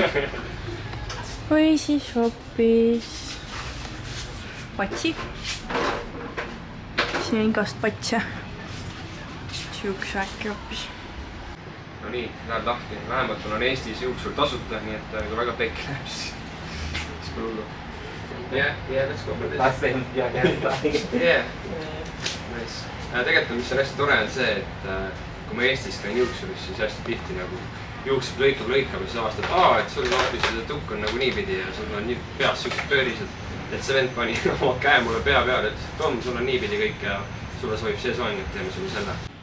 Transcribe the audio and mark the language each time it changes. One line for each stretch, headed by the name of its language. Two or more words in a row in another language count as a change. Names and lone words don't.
Estonian: Või siis hoopis patsi. Siin on igast patse. Siukse äkki hoopis. No nii, läheb lahti. Vähemalt on Eestis juuksur tasuta, nii et kui väga pekki läheb, siis pole hullu.
English: Yeah, let's go for this. Last time, yeah. Nice.
Estonian: Tegelikult mis on hästi tore on see, et kui ma Eestis käin juuksuris, siis hästi tihti nagu juuksed lõikab ja siis avastad, et sul see tukk on nagu niipidi ja sul on peas siuksed pöörised. Et see vend pani oma käe mulle pea peale, et Tom, sul on niipidi kõik ja sulle sobib see soeng, et teeme sulle selle.